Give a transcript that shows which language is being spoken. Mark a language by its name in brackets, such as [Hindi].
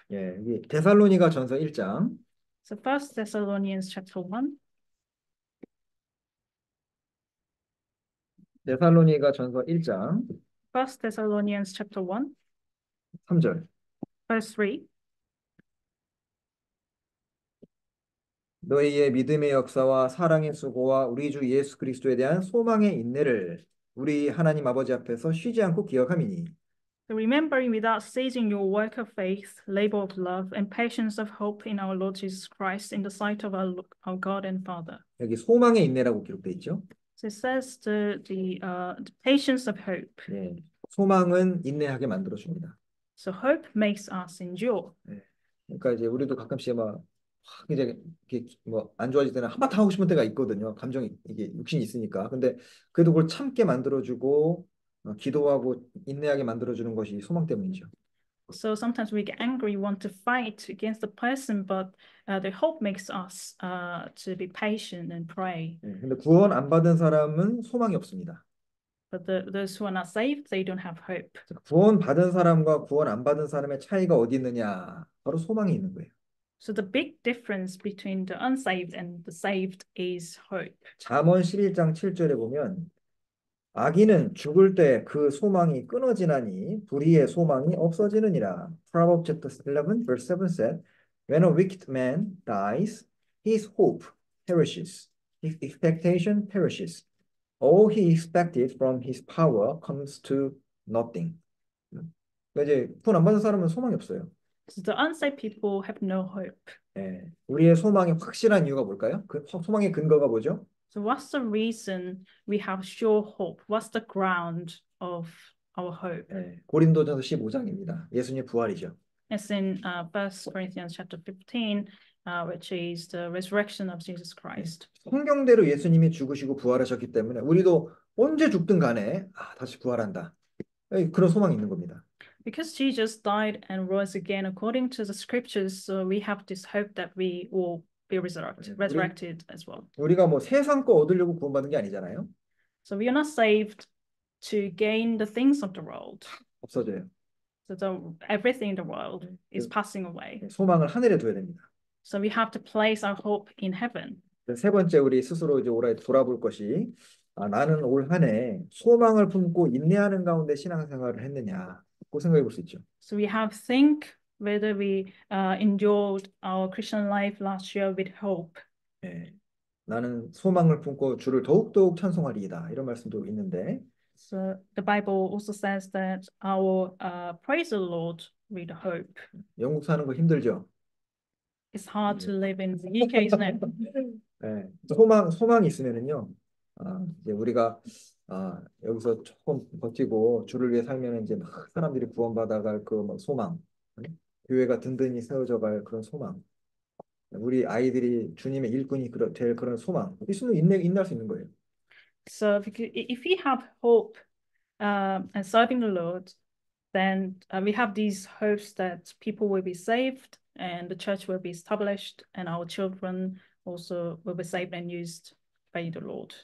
[Korean] 예, 여기 데살로니가 전서 1장. [English] So First Thessalonians chapter 1. [Korean] 데살로니가 전서 1장 [English] First Thessalonians chapter 1, [Korean] 3절. [English] verse 3. [Korean] 너희의 믿음의 역사와 사랑의 수고와 우리 주 예수 그리스도에 대한 소망의 인내를 우리 하나님 아버지 앞에서 쉬지 않고 기억함이니. [English] So remembering without ceasing your work of faith, labor of love, and patience of hope in our Lord Jesus Christ in the sight of our God and Father. [Korean] 여기 소망의 인내라고 기록돼 있죠. [English] So it says the patience of hope. [Korean] 예, 소망은 인내하게 만들어 줍니다. [English] So hope makes us endure. [Korean] 예, 그러니까 이제 우리도 가끔씩 막 이제 뭐안 좋아질 때는 한바탕 하고 싶은 때가 있거든요. 감정이 이게 육신이 있으니까. 근데 그래도 그걸 참게 만들어주고 기도하고 인내하게 만들어주는 것이 소망 때문이죠. [English] So sometimes we get angry, want to fight against the person, but the hope makes us to be patient and pray. [Korean] 예, 근데 구원 안 받은 사람은 소망이 없습니다. [English] But those who are not saved, they don't have hope. [Korean] 자, 구원 받은 사람과 구원 안 받은 사람의 차이가 어디 있느냐? 바로 소망이 있는 거예요. [English] So the big difference between the unsaved and the saved is hope. [Korean] 잠언 11장 7절에 보면 악인은 죽을 때 그 소망이 끊어지나니 불의의 소망이 없어지느니라. [English] Proverbs chapter 11 verse 7 said, When a wicked man dies, his hope perishes, his expectation perishes. All he expected from his power comes to nothing. [Korean] 그러니까 이제 구원 안 받은 사람은 소망이 없어요. [English] So the unsaved people have no hope. [Korean] 예, 우리의 소망이 확실한 이유가 뭘까요? 그 소망의 근거가 뭐죠? [English] So what's the reason we have sure hope? What's the ground of our hope? [Korean] 예, 고린도전서 15장입니다. 예수님의 부활이죠. [English] It's in 1 Corinthians chapter 15, which is the resurrection of Jesus Christ. [Korean] 성경대로 예수님이 죽으시고 부활하셨기 때문에 우리도 언제 죽든 간에 다시 부활한다. 예, 그런 소망이 있는 겁니다. [English] Because Jesus died and rose again according to the scriptures, so we have this hope that we will be resurrected as well. [Korean] 우리가 뭐 세상 거 얻으려고 구원받은 게 아니잖아요. [English] So we are not saved to gain the things of the world. [Korean] 없어져요. [English] So everything in the world is passing away. [Korean] 소망을 하늘에 둬야 됩니다. [English] So we have to place our hope in heaven. [Korean] 세 번째 우리 스스로 이제 올해 돌아볼 것이 나는 올 한 해 소망을 품고 인내하는 가운데 신앙생활을 했느냐 그 생각해 볼 수 있죠. [English] So we have to think whether we endured our Christian life last year with hope. [Korean] 예, 나는 소망을 품고 주를 더욱더욱 찬송하리이다 이런 말씀도 있는데 [English] So the Bible also says that our praise the Lord with hope. [Korean] 영국 사는 거 힘들죠. [English] It's hard to live in the UK, isn't it? [Korean] 예, 소망이 있으면은요, 이제 우리가 여기서 조금 버티고 주를 위해 살면 이제 막 사람들이 구원받아갈 그 막 소망, 교회가 든든히 세워져갈 그런 소망, 우리 아이들이 주님의 일꾼이 될 그런 소망, 있으면 인내할 수 있는 거예요. [English] So if we have hope and serving the Lord, then we have these hopes that people will be saved and the church will be established and our children also will be saved and used by the Lord.